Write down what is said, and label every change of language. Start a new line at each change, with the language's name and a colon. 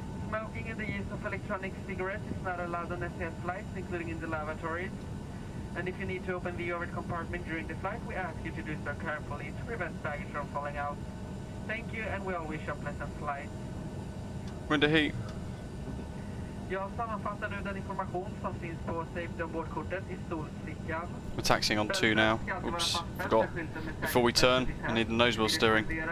English: Smoking and the use of electronic cigarettes is not allowed on SAS flights, including in the lavatories. And if you need to open the overhead compartment during the flight, we ask you to do so carefully to prevent baggage from falling out. Thank you, and we all wish you a pleasant flight. Window heat.
Swedish: Jag sammanfattar nu den information som finns på Safety Ombord-kortet i stolsfickan.
English: We're taxiing on 2 now. Oops, forgot. Before we turn, I need the nose wheel steering.